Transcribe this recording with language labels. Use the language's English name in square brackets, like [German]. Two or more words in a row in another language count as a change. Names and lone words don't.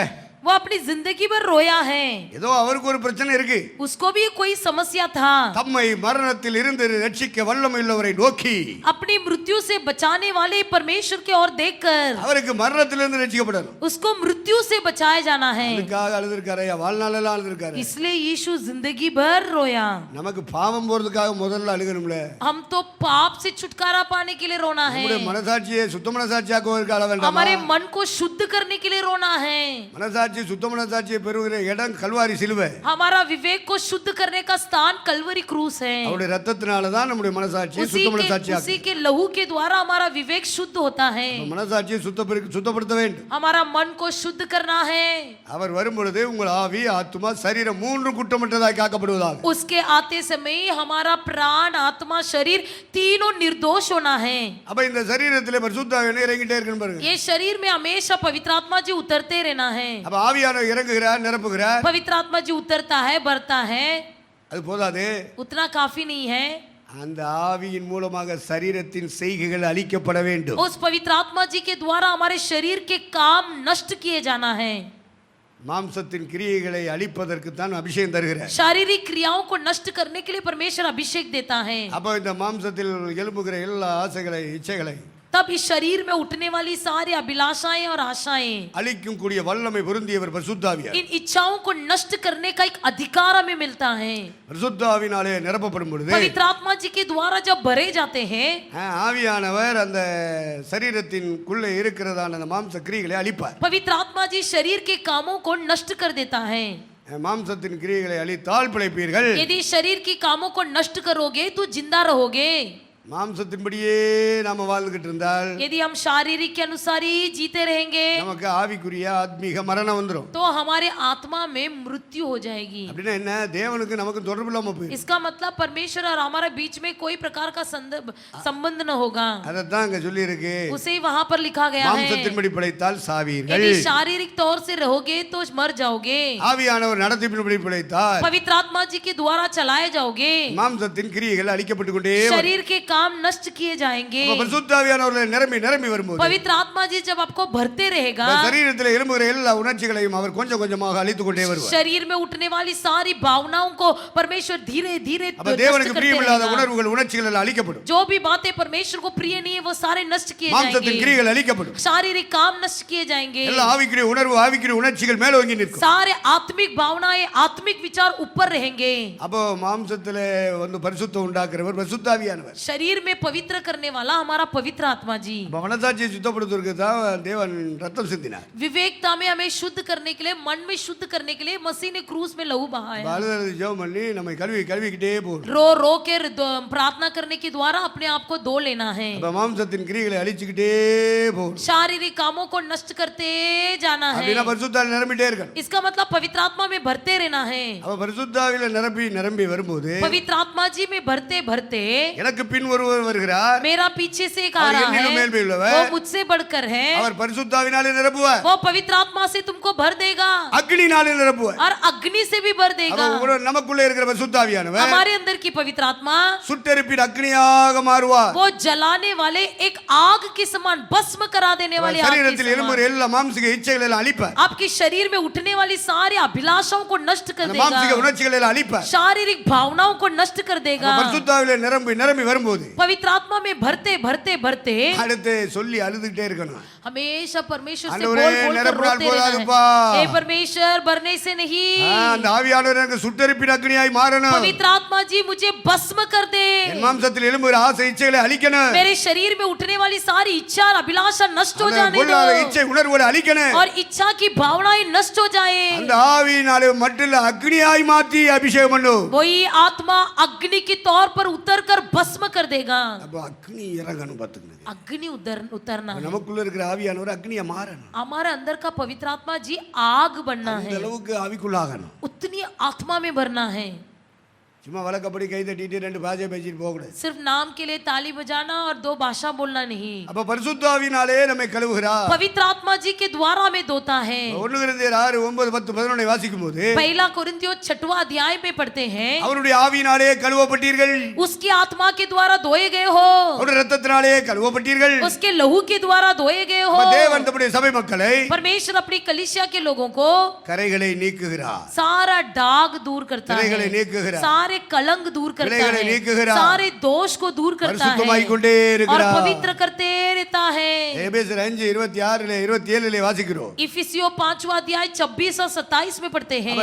[Hindi] वो अपनी जिंदगी भर रोया है, [Tamil] ஏதோ அவருக்கு ஒரு பிரச்சனை இருக்கு. [Hindi] उसको भी कोई समस्या था. [Tamil] தம்மை மரணத்தில் இருந்து ரட்சிக்க வல்லமையுள்ளவரை நோக்கி, [Hindi] अपनी मृत्यु से बचाने वाले परमेश्वर की ओर देखकर [Tamil] அவருக்கு மரணத்திலிருந்து ரட்சிக்கப்படணும், [Hindi] उसको मृत्यु से बचाया जाना है. [Tamil] அதுக்காக அழுதுருக்காரு, வாழ்நாளெல்லாம் அழுதுருக்காரு. [Hindi] इसलिए यीशु जिंदगी भर रोया. [Tamil] நமக்கு பாவம் போறதுக்காக முதல்ல அழுகணும்ல. [Hindi] हम तो पाप से छुटकारा पाने के लिए रोना है, [Tamil] நம்முடைய மனசாட்சியை சுத்த மனசாட்சியாக்குவதற்கு அழ வேண்டாமா? [Hindi] हमारे मन को शुद्ध करने के लिए रोना है. [Tamil] மனசாட்சி சுத்த மனசாட்சியை பெறுகிற இடம் கல்வாரி சிலுவை. [Hindi] हमारा विवेक को शुद्ध करने का स्थान कलवरी क्रूस है. [Tamil] அவருடைய ரத்தத்தினால தான் நம்முடைய மனசாட்சி சுத்த மனசாட்சியாகும். [Hindi] उसी के लहू के द्वारा हमारा विवेक शुद्ध होता है. [Tamil] மனசாட்சியை சுத்தப்படுத்த வேண்டும். [Hindi] हमारा मन को शुद्ध करना है. [Tamil] அவர் வரும்பொழுது உங்கள் ஆவி ஆத்துமா சரீரம் மூன்று குற்றமற்றதாய் காக்கப்படுவதாக. [Hindi] उसके आते समय हमारा प्राण आत्मा शरीर तीनों निर्दोष होना है. [Tamil] அப்ப இந்த சரீரத்திலே பரிசுத்த ஆவியானவர் இறங்கிட்டே இருக்கணும் பாருங்க. [Hindi] ये शरीर में हमेशा पवित्र आत्मा जी उतरते रहना है. [Tamil] அப்ப ஆவியானவர் இறங்குகிறார், நிரப்புகிறார். [Hindi] पवित्र आत्मा जी उतरता है, बढ़ता है, [Tamil] அது போதாது, [Hindi] उतना काफी नहीं है. [Tamil] அந்த ஆவியின் மூலமாக சரீரத்தின் செய்கைகள் அழிக்கப்பட வேண்டும். [Hindi] उस पवित्र आत्मा जी के द्वारा हमारे शरीर के काम नष्ट किए जाना है. [Tamil] மாம்சத்தின் கிரியைகளை அழிப்பதற்கு தான் அபிஷேகம் தருகிறார். [Hindi] शारीरिक क्रियाओं को नष्ट करने के लिए परमेश्वर अभिषेक देता है. [Tamil] அப்ப இந்த மாம்சத்தில் எழும்புகிற எல்லா ஆசைகளை இச்சைகளை [Hindi] तब इस शरीर में उठने वाली सारी अभिलाषाएं और आशाएं, [Tamil] அழிக்கும் கூடிய வல்லமை பொருந்தியவர் பரிசுத்த ஆவியார். [Hindi] इन इच्छाओं को नष्ट करने का एक अधिकार हमें मिलता है. [Tamil] பரிசுத்த ஆவியினாலே நிரப்பப்படும் பொழுது [Hindi] पवित्र आत्मा जी के द्वारा जब भरे जाते हैं, [Tamil] ஆவியானவர் அந்த சரீரத்தின்குள்ளே இருக்கிறதான அந்த மாம்ச கிரியைகளை அழிப்பார். [Hindi] पवित्र आत्मा जी शरीर के कामों को नष्ट कर देता है. [Tamil] மாம்சத்தின் கிரியைகளை அழித்தால் பிழைப்பீர்கள். [Hindi] यदि शरीर के कामों को नष्ट करोगे तो जिंदा रहोगे. [Tamil] மாம்சத்தின்படியே நாம வாழ்ந்துகிட்டு இருந்தால் [Hindi] यदि हम शारीरिक के अनुसार ही जीते रहेंगे [Tamil] நமக்கு ஆவிக்குரிய ஆத்மீக மரணம் வந்துரும். [Hindi] तो हमारे आत्मा में मृत्यु हो जाएगी. [Tamil] அப்படின்னா என்ன? தேவனுக்கு நமக்கு தொடர்பு இல்லாம போயிடும். [Hindi] इसका मतलब परमेश्वर और हमारे बीच में कोई प्रकार का संबंध न होगा. [Tamil] அதத்தான் அங்க சொல்லி இருக்கு. [Hindi] उसे ही वहां पर लिखा गया है. [Tamil] மாம்சத்தின்படி பிழைத்தால் சாவீர்கள். [Hindi] यदि शारीरिक तौर से रहोगे तो मर जाओगे. [Tamil] ஆவியானவர் நடத்திப்பின்படி பிழைத்தால் [Hindi] पवित्र आत्मा जी के द्वारा चलाए जाओगे. [Tamil] மாம்சத்தின் கிரியைகள் அழிக்கப்பட்டு கொண்டே [Hindi] शरीर के काम नष्ट किए जाएंगे। [Tamil] அப்ப பரிசுத்த ஆவியானவர்களை நிரம்பி நிரம்பி வரும்போது [Hindi] पवित्र आत्मा जी जब आपको भरते रहेगा, [Tamil] இந்த சரீரத்தில் எழும்புகிற எல்லா உணர்ச்சிகளையும் அவர் கொஞ்சம் கொஞ்சமாக அழித்துக் கொண்டே வருவார். [Hindi] शरीर में उठने वाली सारी भावनाओं को परमेश्वर धीरे धीरे [Tamil] அப்ப தேவனுக்கு பிரியமில்லாத உணர்வுகள் உணர்ச்சிகள் எல்லாம் அழிக்கப்படும். [Hindi] जो भी बातें परमेश्वर को प्रिय नहीं है वो सारे नष्ट किए [Tamil] மாம்சத்தின் [Hindi] जाएंगे। [Tamil] கிரியைகள் அழிக்கப்படும். [Hindi] शारीरिक काम नष्ट किए जाएंगे। [Tamil] எல்லா ஆவிக்குரிய உணர்வு ஆவிக்குரிய உணர்ச்சிகள் மேலோங்கி நிற்கும். [Hindi] सारे आत्मिक भावनाएं आत्मिक विचार ऊपर रहेंगे। [Tamil] அப்போ மாம்சத்திலே வந்து பரிசுத்தம் உண்டாக்குறவர் பரிசுத்த ஆவியானவர். [Hindi] शरीर में पवित्र करने वाला हमारा पवित्र आत्मा जी। [Tamil] அப்ப மனசாட்சியை சுத்தப்படுத்துவதற்கு தான் தேவன் ரத்தம் சிந்தினார். [Hindi] विवेकता में हमें शुद्ध करने के लिए, मन में शुद्ध करने के लिए मसीह ने क्रूस में लहू बहाया। [Tamil] அழுது ஜெபம் பண்ணி நம்மை கழுவிக்கிட்டே போகணும். [Hindi] रो रो के प्रार्थना करने के द्वारा अपने आप को धो लेना है। [Tamil] அப்ப மாம்சத்தின் கிரியைகளை அழிச்சுக்கிட்டே போகணும். [Hindi] शारीरिक कामों को नष्ट करते जाना है। [Tamil] அப்படின்னா பரிசுத்த ஆவி நிரம்பிட்டே இருக்கணும். [Hindi] इसका मतलब पवित्र आत्मा में भरते रहना है। [Tamil] அப்ப பரிசுத்த ஆவியில நிரம்பி வரும்போது [Hindi] पवित्र आत्मा जी में भरते भरते [Tamil] எனக்கு பின் ஒருவர் வருகிறார். [Hindi] मेरा पीछे से एक आ [Tamil] அவர் [Hindi] रहा [Tamil] என்னிலும் [Hindi] है, [Tamil] மேல்பெரியவர். [Hindi] वो मुझसे बढ़कर है। [Tamil] அவர் பரிசுத்த ஆவியினாலே நிரப்புவார். [Hindi] वो पवित्र आत्मा से तुमको भर देगा [Tamil] அக்னியினாலே நிரப்புவார். [Hindi] और अग्नि से भी भर देगा। [Tamil] நமக்குள்ளே இருக்கிற பரிசுத்த ஆவியானவர் [Hindi] हमारे अंदर की पवित्र आत्मा [Tamil] சுட்டெரிப்பின் அக்னியாக மாறுவார். [Hindi] वो जलाने वाले एक आग के समान, भस्म करा देने वाले आग के [Tamil] சரீரத்தில் எழும்புகிற [Hindi] समान [Tamil] எல்லா மாம்சிக இச்சைகளை எல்லாம் அழிப்பார். [Hindi] आपके शरीर में उठने वाली सारी अभिलाषाओं को नष्ट कर [Tamil] அந்த மாம்சிக [Hindi] देगा। [Tamil] உணர்ச்சிகளை எல்லாம் அழிப்பார். [Hindi] शारीरिक भावनाओं को नष्ट कर देगा। [Tamil] பரிசுத்த ஆவியில நிரம்பி வரும்போது [Hindi] पवित्र आत्मा में भरते भरते भरते [Tamil] அடுத்து சொல்லி அழுதுகிட்டே இருக்கணும். [Hindi] हमेशा परमेश्वर से आंदोरे, बोल बोल कर निरपराध रोते बोला रहना दुपा। है। हे परमेश्वर, भरने से नहीं, [Tamil] அந்த ஆவியானவர் எனக்கு சுட்டெரிப்பின் அக்னியாய் மாறணும். [Hindi] पवित्र आत्मा जी मुझे भस्म कर दे। [Tamil] என் மாம்சத்தில் எழும்புகிற ஆசை இச்சைகளை அழிக்கணும். [Hindi] मेरे शरीर में उठने वाली सारी इच्छा और अभिलाषा नष्ट हो [Tamil] அந்த [Hindi] जाने [Tamil] பொல்லாத [Hindi] दो [Tamil] இச்சை உணர்வுகளை அழிக்கணும். [Hindi] और इच्छा की भावनाएं नष्ट हो जाए। [Tamil] அந்த ஆவியினாலே மட்டும் அக்னியாய் மாற்றி அபிஷேகம் பண்ணும். [Hindi] वही आत्मा अग्नि के तौर पर उतर कर भस्म कर देगा। [Tamil] அப்ப அக்னி இறங்கணும் பாத்துக்கணும். [Hindi] अग्नि उतरना है। [Tamil] நமக்குள்ள இருக்கிற ஆவியானவர் அக்னியா மாறணும். [Hindi] हमारे अंदर का पवित्र आत्मा जी आग बनना [Tamil] அந்த [Hindi] है, [Tamil] அளவுக்கு ஆவிக்குள்ளாகணும். [Hindi] उतनी आत्मा में भरना है। [Tamil] சும்மா வழக்கப்படி கை தட்டிட்டு ரெண்டு பாஷை பேசிட்டு போக கூடாது. [Hindi] सिर्फ नाम के लिए ताली बजाना और दो भाषा बोलना नहीं। [Tamil] அப்ப பரிசுத்த ஆவியினாலே நம்மை கழுவுகிறார். [Hindi] पवित्र आत्मा जी के द्वारा हमें धोता है। [Tamil] 1 கொரிந்தியர் 6 9 10 11 வாசிக்கும் போது [Hindi] पहला कोरिन्थियों 6वां अध्याय में पढ़ते हैं, [Tamil] அவருடைய ஆவியினாலே கழுவப்பட்டீர்கள். [Hindi] उसकी आत्मा के द्वारा धोए गए हो, [Tamil] அவருடைய இரத்தத்தினாலே கழுவப்பட்டீர்கள். [Hindi] उसके लहू के द्वारा धोए गए हो। [Tamil] அப்ப தேவன் தம்முடைய சபை மக்களை [Hindi] परमेश्वर अपनी कलीसिया के लोगों को [Tamil] கரைகளை நீக்குகிறார். [Hindi] सारा दाग दूर करता [Tamil] கரைகளை [Hindi] है, [Tamil] நீக்குகிறார். [Hindi] सारे कलंक दूर करता [Tamil] விளைகளை [Hindi] है, [Tamil] நீக்குகிறார். [Hindi] सारे दोष को दूर करता है [Tamil] பரிசுத்தமாய் கொண்டே [Hindi] और [Tamil] இருக்கிறார். [Hindi] पवित्र करते रहता है। [Tamil] எபேசியர் 5 26 27 வாசிக்கிறோம். [Hindi] इफिसियों 5वां अध्याय 26 और 27 में पढ़ते हैं,